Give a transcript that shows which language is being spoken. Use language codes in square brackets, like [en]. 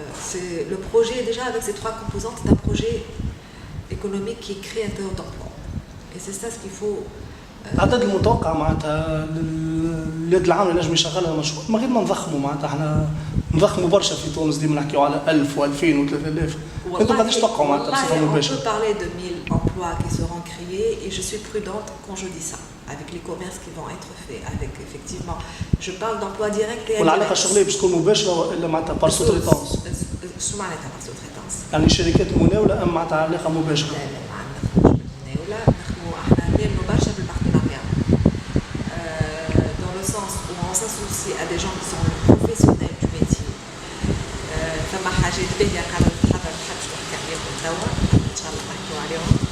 [fr] C'est le projet déjà avec ces trois composantes, c'est un projet économique qui est créateur d'emplois. Et c'est ça ce qu'il faut. [ar] العدد المتوقع معناتها اليد العامله نجم يشغلها المشروع، ما غير ما نضخموا معناتها احنا نضخموا برشا في تونس ديما نحكيو على 1000 و2000 و3000. انتم قداش تتوقعوا معناتها بصفه مباشره؟ [fr] On peut parler de 1000 emplois qui seront créés et je suis prudente quand je dis ça, avec les commerces qui vont être faits, avec effectivement, je parle d'emplois directs et [ar] والعلاقه الشغليه باش تكون مباشره والا معناتها بار سوتريتونس؟ شو معناتها بار سوتريتونس؟ يعني شركات مناوله ام معناتها علاقه مباشره؟ لا لا ما عندناش مناوله، احنا نعملوا برشا بالبارتناريا. [fr] Dans le sens où on s'associe à des gens qui sont professionnels du métier. [ar] ثم حاجات باهيه قاعده تتحضر ما حبش نحكي عليهم توا، ان شاء الله نحكيو عليهم.